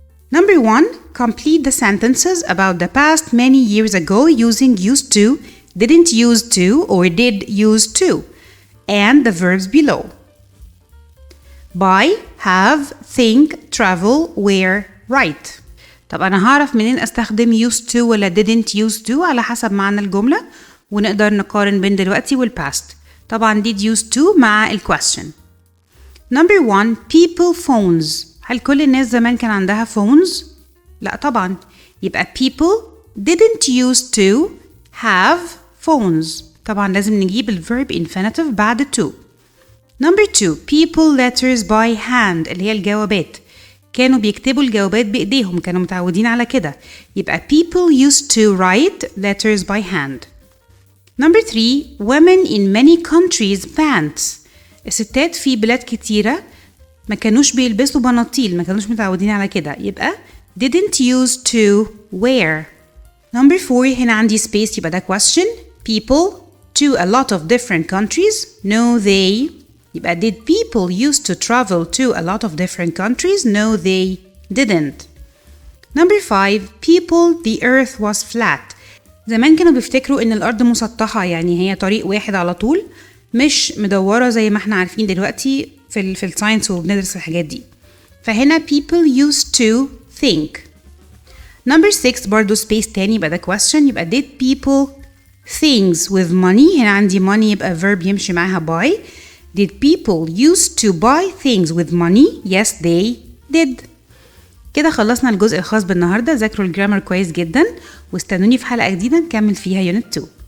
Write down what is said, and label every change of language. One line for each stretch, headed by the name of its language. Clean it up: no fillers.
English: Number 1. Complete the sentences about the past many years ago using used to, didn't use to, or did use to, and the verbs below. Buy, have, think, travel, wear, write.
Arabic: طب أنا هعرف منين أستخدم
English: used to
Arabic: ولا
English: didn't used to
Arabic: على حسب معنى الجملة ونقدر نقارن بين دلوقتي والpast. طبعا
English: did used to
Arabic: مع الquestion.
English: Number 1. People phones.
Arabic: هل كل الناس زمان كان عندها phones؟ لا طبعا. يبقى
English: people didn't used to have phones.
Arabic: طبعا لازم نجيب
English: الverb infinitive
Arabic: بعد
English: to. Number 2. People letters by hand
Arabic: اللي هي الجوابات. كانوا بيكتبوا الجوابات بإيديهم، كانوا متعودين على كده. يبقى
English: people used to write letters by hand. Number 3. Women in many countries pants.
Arabic: الستات في بلاد كتيرة ما كانوش بيلبسوا بناطيل، ما كانوش متعودين على كده. يبقى
English: didn't use to wear. Number 4.
Arabic: هنا عندي space يبقى ده question.
English: People to a lot of different countries. No they.
Arabic: يبقى
English: did people used to travel to a lot of different countries? No they didn't. Number 5. People the earth was flat.
Arabic: زمان كانوا بيفتكروا ان الارض مسطحة، يعني هي طريق واحد على طول مش مدورة زي ما احنا عارفين دلوقتي في الساينس وبندرس الحاجات دي. فهنا
English: people used to think. Number 6
Arabic: برضو
English: space
Arabic: تاني يبقى ده
English: question.
Arabic: يبقى
English: did people things with money.
Arabic: هنا عندي money يبقى verb يمشي معاها buy.
English: Did people used to buy things with money? Yes they did.
Arabic: كده خلصنا الجزء الخاص بالنهاردة. ذاكروا الجرامر كويس جدا واستنوني في حلقة جديدة نكمل فيها unit 2.